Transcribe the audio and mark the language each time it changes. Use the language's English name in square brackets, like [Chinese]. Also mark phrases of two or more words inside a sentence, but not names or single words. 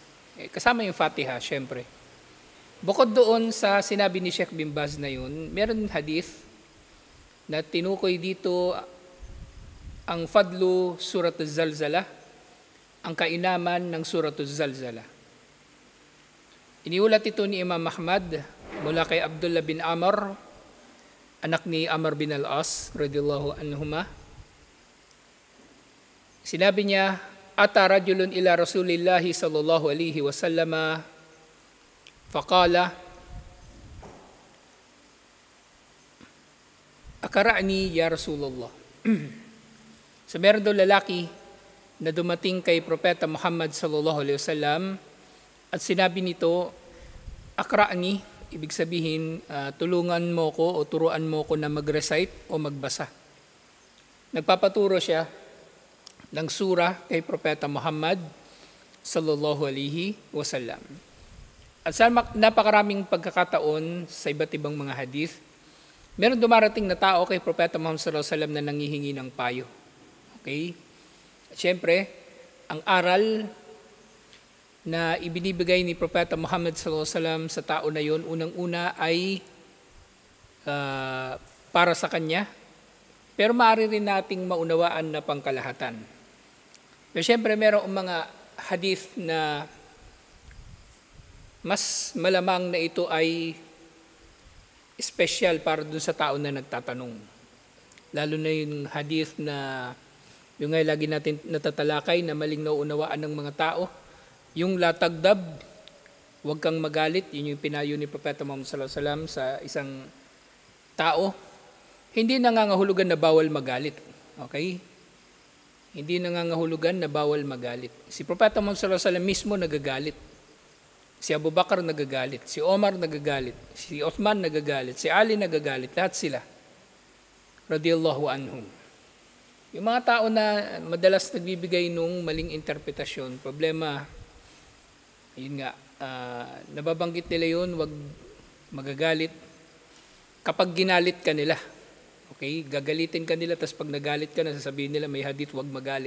[Filipino] Kasama yung Fatiha, syempre. Bukod doon sa sinabi ni Sheikh bin Baz na yun, meron hadith na tinukoy dito ang fadlu Suratul Zalzalah, ang kainaman ng Suratul Zalzalah. Iniulat ito ni Imam Ahmad mula kay Abdullah bin Amr, anak ni Amr bin al-As, [Arabic] رضي الله عنهما. Sinabi niya, أتى رجل إلى رسول الله صلى الله عليه وسلم فقال أقرئني يا رسول الله. [Filipino] So meron daw lalaki na dumating kay Propeta Muhammad [Arabic] صلى الله عليه وسلم [Filipino] at sinabi nito, Akra'ni, ibig sabihin, tulungan mo ko o turuan mo ko na mag-recite o magbasa. Nagpapaturo siya ng surah kay Propeta Muhammad [Arabic] صلى الله عليه وسلم. [Filipino] At sa napakaraming pagkakataon sa iba't ibang mga hadith, meron dumarating na tao kay Propeta Muhammad [Arabic] صلى الله عليه وسلم [Filipino] na nanghihingi ng payo. Okay? At syempre, ang aral na ibinibigay ni Propeta Muhammad [Arabic] صلى الله عليه وسلم [Filipino] sa tao na yon, unang-una ay para sa kanya, pero maaari rin nating maunawaan na pangkalahatan. Pero syempre, merong mga hadith na mas malamang na ito ay special para dun sa tao na nagtatanong. Lalo na yung hadith na yung ngay lagi natin natatalakay na maling nauunawaan ng mga tao. Yung [Arabic] لا تغضب, [Filipino] huwag kang magalit, yun yung pinayo ni Propeta Muhammad [Arabic] صلى الله عليه وسلم [Filipino] sa isang tao. Hindi nangangahulugan na bawal magalit. Okay? Hindi nangangahulugan na bawal magalit. Si Propeta Muhammad [Arabic] صلى الله عليه وسلم [Filipino] mismo nagagalit. Si Abu Bakar nagagalit, si Omar nagagalit, si Uthman nagagalit, si Ali nagagalit, lahat sila. [Arabic] رضي الله عنهم. [Filipino] Yung mga tao na madalas nagbibigay nung maling interpretasyon, problema, yun nga, nababanggit nila yun, wag magagalit. Kapag ginalit ka nila, okay, gagalitin ka nila, tapos pag nagalit ka na, sasabihin nila may hadith, wag magalit.